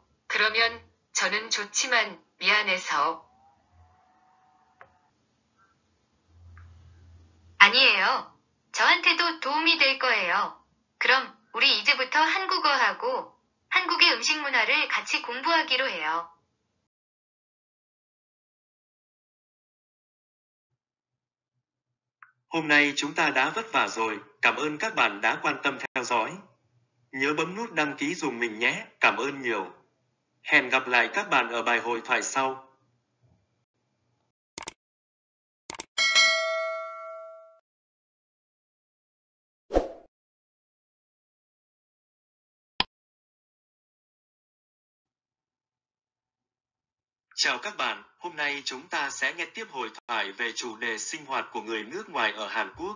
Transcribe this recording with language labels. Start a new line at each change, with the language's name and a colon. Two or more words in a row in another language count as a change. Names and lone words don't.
Korean: 그러면 저는 좋지만 미안해서. 아니에요. 저한테도 도움이 될 거예요. 그럼 우리 이제부터 한국어하고 한국의 음식 문화를 같이 공부하기로 해요.
Vietnamese: Hôm nay chúng ta đã vất vả rồi, cảm ơn các bạn đã quan tâm theo dõi. Nhớ bấm nút đăng ký dùng mình nhé, cảm ơn nhiều. Hẹn gặp lại các bạn ở bài hội thoại sau. Chào các bạn, hôm nay chúng ta sẽ nghe tiếp hội thoại về chủ đề sinh hoạt của người nước ngoài ở Hàn Quốc.